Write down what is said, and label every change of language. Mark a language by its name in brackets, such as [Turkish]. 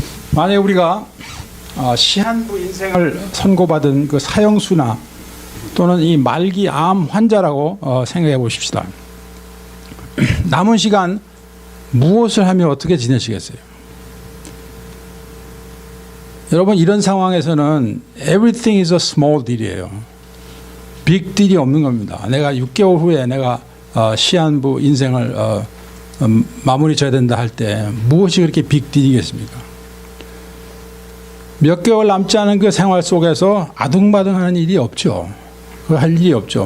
[Korean] 만약에 우리가 시한부 인생을 선고받은 그 사형수나 또는 이 말기 암 환자라고 생각해 보십시다. 남은 시간 무엇을 하며 어떻게 지내시겠어요? 여러분 이런 상황에서는 [English] everything is a small deal이에요. [Korean] 빅 딜이 없는 겁니다. 내가 6개월 후에 내가 시한부 인생을 마무리 져야 된다 할 때 무엇이 그렇게 빅 딜이겠습니까? 몇 개월 남지 않은 그 생활 속에서 아둥바둥하는 일이 없죠. 할 일이 없죠.